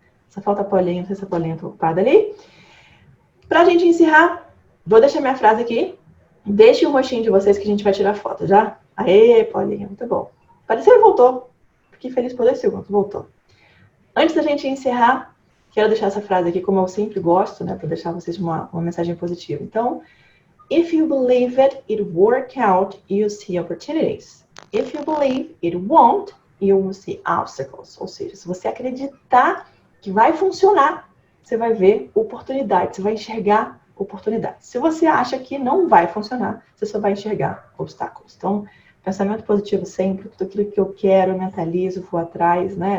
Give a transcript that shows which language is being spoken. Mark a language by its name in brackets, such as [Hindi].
[Portuguese] Só falta a Paulinha, não sei se a Paulinha tá ocupada ali. Pra gente encerrar, vou deixar minha frase aqui. Deixe o rostinho de vocês que a gente vai tirar foto, já? Aê, Paulinha, muito bom. Pareceu que voltou. Fiquei feliz por 2 segundos, voltou. Antes da gente encerrar, quero deixar essa frase aqui, como eu sempre gosto, né? Para deixar vocês uma mensagem positiva. Então, [English] if you believe it work out, you'll see opportunities. If you believe it won't, you will see obstacles. [Portuguese] Ou seja, se você acreditar que vai funcionar, você vai ver oportunidades, você vai enxergar oportunidades. Se você acha que não vai funcionar, você só vai enxergar obstáculos. Então, pensamento positivo sempre, tudo aquilo que eu quero, eu mentalizo, vou atrás, né?